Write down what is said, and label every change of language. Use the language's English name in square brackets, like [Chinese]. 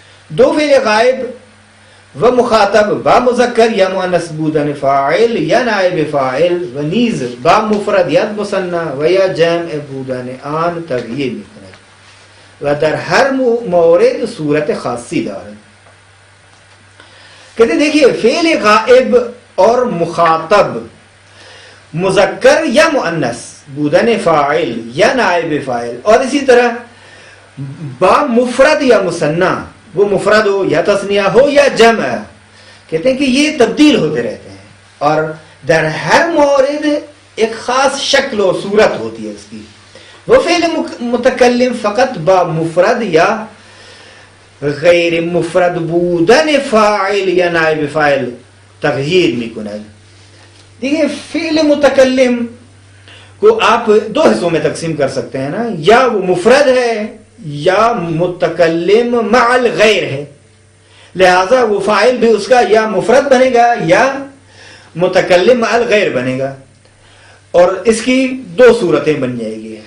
[Persian] 2 فعل غائب و مخاطب با مذکر یا مؤنث بودن فاعل یا نائب فاعل و نیز با مفرد یا مثنی و یا جمع بودن آن تغییر می‌کند و در ہر مورد صورت خاصی دارد. [Urdu] کہتے دیکھیے فعل غائب اور مخاطب [Persian] مذکر یا مؤنث بودن فاعل یا نائب فاعل، [Urdu] اور اسی طرح [Persian] با مفرد یا مسنہ، [Urdu] وہ مفرد ہو یا تثنیہ ہو یا جمع، کہتے ہیں کہ یہ تبدیل ہوتے رہتے ہیں، اور [Persian] در ہر مورد [Urdu] ایک خاص شکل و صورت ہوتی ہے اس کی. [Persian] وہ فعل متکلم فقط با مفرد یا غیر مفرد بودن فاعل یا نائب فاعل تغییر میکند. [Urdu] دیکھیں فعل متکلم کو آپ دو حصوں میں تقسیم کر سکتے ہیں نا، یا وہ مفرد ہے یا متکلم مع الغیر ہے، لہذا وہ فاعل بھی اس کا یا مفرد بنے گا یا متکلم مع الغیر بنے گا، اور اس کی دو صورتیں بن جائے گی.